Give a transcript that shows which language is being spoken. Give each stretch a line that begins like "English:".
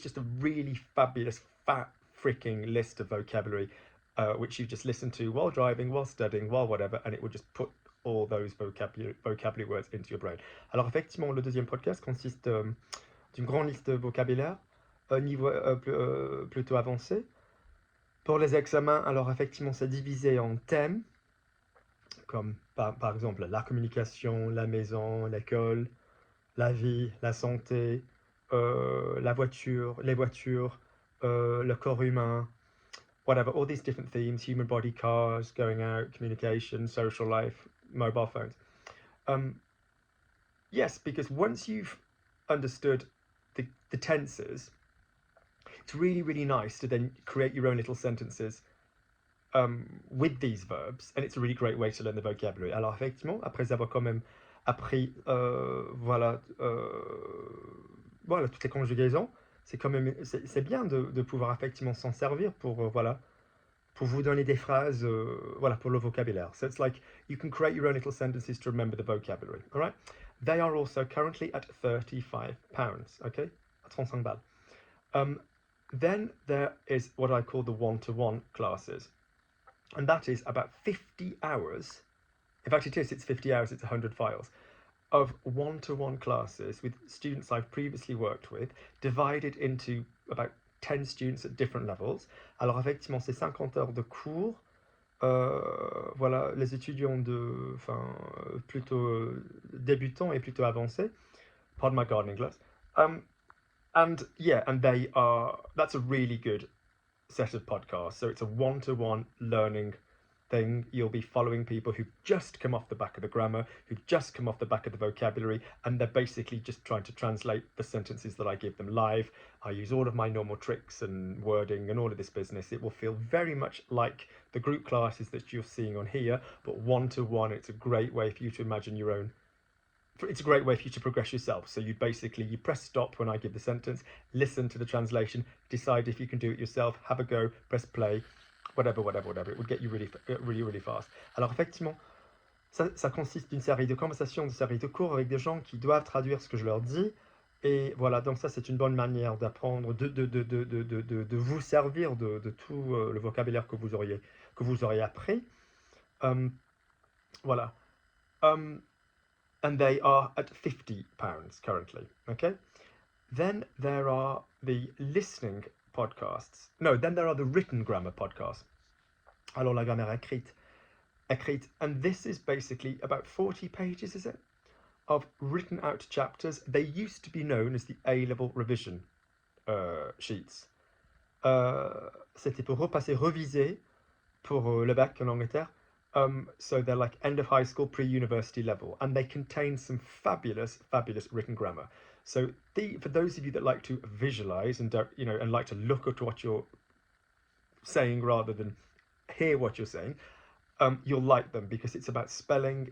English: It's just a really fabulous, fat freaking list of vocabulary which you just listen to while driving, while studying, while whatever, and it will just put all those vocabulary words into your brain.
French: Alors effectivement, le deuxième podcast consiste d'une grande liste de vocabulaire, niveau plutôt avancé. Pour les examens, alors effectivement, c'est divisé en thèmes, comme par exemple la communication, la maison, l'école, la vie, la santé, la voiture, les voitures, le corps humain,
English: whatever, all these different themes: human body, cars, going out, communication, social life, mobile phones. Yes, because once you've understood the tenses, it's really, really nice to then create your own little sentences with these verbs, and it's a really great way to learn the vocabulary.
French: Alors effectivement, après avoir quand même appris voilà toutes les conjugaisons, c'est bien de pouvoir effectivement s'en servir pour pour vous donner des phrases pour le vocabulaire.
English: So it's like you can create your own little sentences to remember the vocabulary. All right. They are also currently at £35. Okay,
French: à 35 balles.
English: Then there is what I call the one-to-one classes, and that is about 50 hours. In fact, it's 50 hours. It's 100 files of one-to-one classes with students I've previously worked with, divided into about 10 students at different levels.
French: Alors effectivement, c'est 50 heures de cours voilà, les étudiants plutôt débutants et plutôt avancés.
English: Pardon my gardening gloves. And yeah, and that's a really good set of podcasts. So it's a one-to-one learning thing. You'll be following people who've just come off the back of the grammar, who've just come off the back of the vocabulary, and they're basically just trying to translate the sentences that I give them live. I use all of my normal tricks and wording and all of this business. It will feel very much like the group classes that you're seeing on here, but one-to-one. It's a great way for you to imagine your own. It's a great way for you to progress yourself. So you press stop when I give the sentence, listen to the translation, decide if you can do it yourself, have a go, press play, whatever. It would get you really fast.
French: Alors effectivement, ça consiste d'une série de conversations, de série de cours avec des gens qui doivent traduire ce que je leur dis. Et voilà, donc ça c'est une bonne manière d'apprendre, de vous servir de tout le vocabulaire que vous auriez appris. Voilà.
English: And they are at £50 currently, okay? Then there are the listening podcasts. No, then there are the written grammar podcasts.
French: Alors la grammaire écrite,
English: and this is basically about 40 pages, is it? Of written out chapters. They used to be known as the A-level revision sheets.
French: C'était pour repasser, reviser pour le bac en Angleterre.
English: So they're like end of high school, pre-university level, and they contain some fabulous written grammar. So for those of you that like to visualize and and like to look at what you're saying rather than hear what you're saying, you'll like them because it's about spelling.